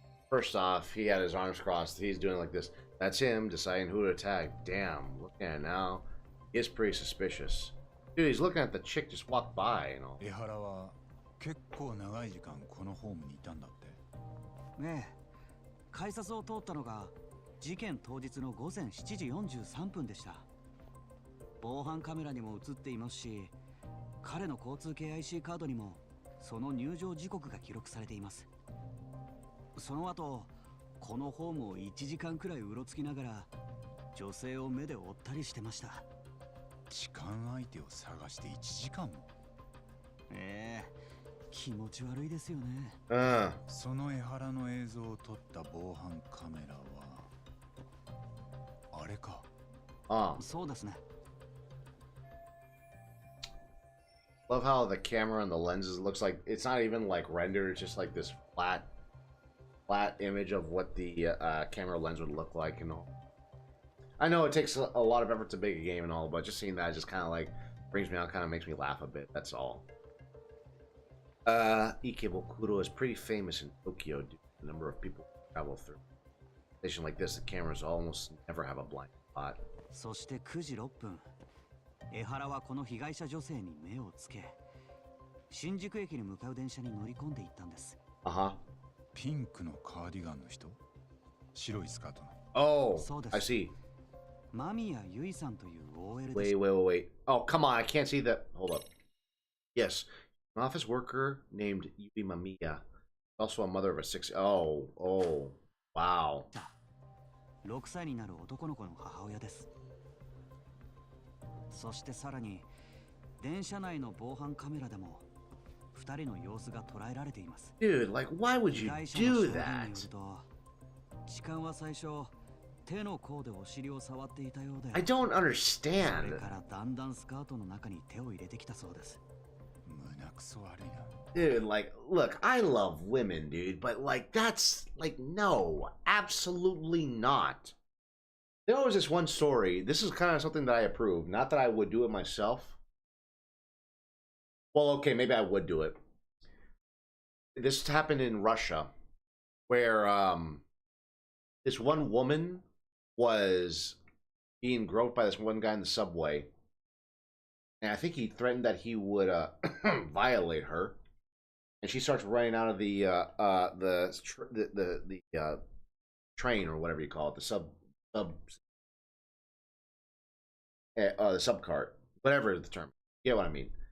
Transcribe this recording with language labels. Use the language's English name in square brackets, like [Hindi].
[English] First off, he had his arms crossed. He's doing like this. That's him deciding who to attack. Damn, look at it now. It's pretty suspicious. Dude, he's looking at the chick just walked by, you know. [Japanese] 江原は結構長い時間このホームにいたんだって。ねえ、改札を通ったのが事件当日の午前7時43分でした。防犯カメラにも映っていますし、彼の交通系 IC カードにもその入場時刻が記録されています。その後、このホームを1時間くらいうろつきながら女性を目で追ったりしてました。痴漢相手を探して1時間も。気持ち悪いですよね。その江原の映像を撮った防犯カメラはあれか。そうですね。 [English] Love how the camera and the lenses looks like it's not even like rendered. It's just like this flat image of what the camera lens would look like and all. I know it takes a lot of effort to make a game and all, but just seeing that just kind of like brings me out, kind of makes me laugh a bit. That's all. Ikebukuro is pretty famous in Tokyo due to the number of people who travel through. A station like this, the cameras almost never have a blind spot. [Japanese] そして9時6分、江原はこの被害者女性に目をつけ、新宿駅に向かう電車に乗り込んでいったんです。ピンクのカーディガンの人、白いスカートの。 [English] Oh, I see. [Japanese] 間宮由衣さんという OL で [English] Wait. Oh, come on, I can't see that. Hold up. Yes, an office worker named Yui Mamiya, also a mother of a 6. Oh, wow. [Japanese] 6歳になる男の子の母親です。そしてさらに電車内の防犯カメラでも2人の様子が捉えられています。 [English] Dude, like, why would you do that? [Japanese] 痴漢は最初手の甲でお尻を触っていたようで、 [English] I don't understand. [Japanese] それからだんだんスカートの中に手を入れてきたそうです。胸くそ悪いな。 [English] Dude, like, look, I love women, dude, but like, that's like, no, absolutely not. There was this one story. This is kind of something that I approve. Not that I would do it myself. Well, okay, maybe I would do it. This happened in Russia, where this one woman was being groped by this one guy in the subway, and I think he threatened that he would violate her, and she starts running out of the train or whatever you call it, the subcart, whatever is the term. You get what I mean?